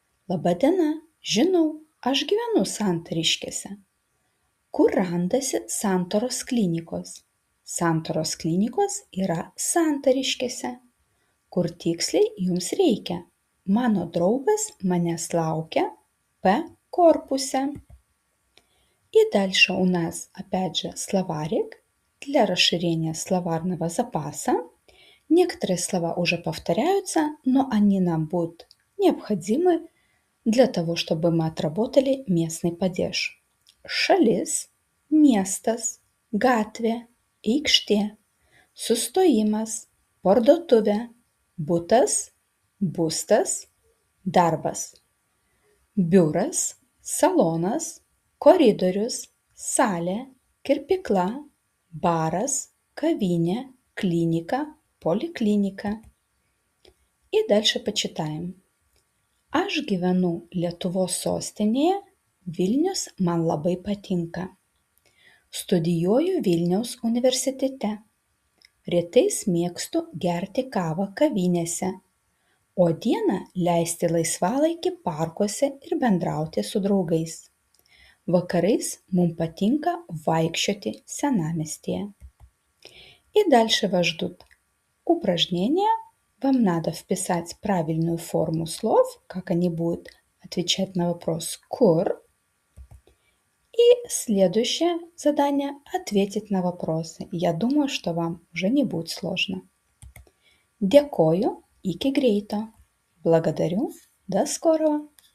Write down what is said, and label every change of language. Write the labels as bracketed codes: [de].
[lt] Laba diena, žinau, aš gyvenu Santariškėse. Kur randasi Santaros klinikos? Santaros klinikos yra Santariškėse. Kur tiksliai jums reikia? Mano draugas manęs laukia P корпусе. [ru] И дальше у нас опять же словарик для расширения словарного запаса. Некоторые слова уже повторяются, но они нам будут необходимы для того, чтобы мы отработали местный падеж. [lt] Šalis – miestas, gatvė, aikštė, sustojimas, parduotuvė, butas, būstas, darbas. Biuras, salonas, koridorius, salė, kirpykla, baras, kavinė, [ru] клиника, поликлиника. И дальше почитаем. [lt] Aš gyvenu Lietuvos sostinėje, Vilnius man labai patinka. Studijuoju Vilniaus universitete. Rytais mėgstu gerti kavą kavinėse, o dieną leisti laisvalaikį parkuose ir bendrauti su draugais. Vakarais mums patinка vaikščioti senamiestyje. [ru] И дальше вас ждут упражнения. Вам надо вписать правильную форму слов, как они будут отвечать на вопрос «kur». И следующее задание – ответить на вопросы. Я думаю, что вам уже не будет сложно. [uk] Дякую, [lt] iki greito. [ru] Благодарю, до скорого.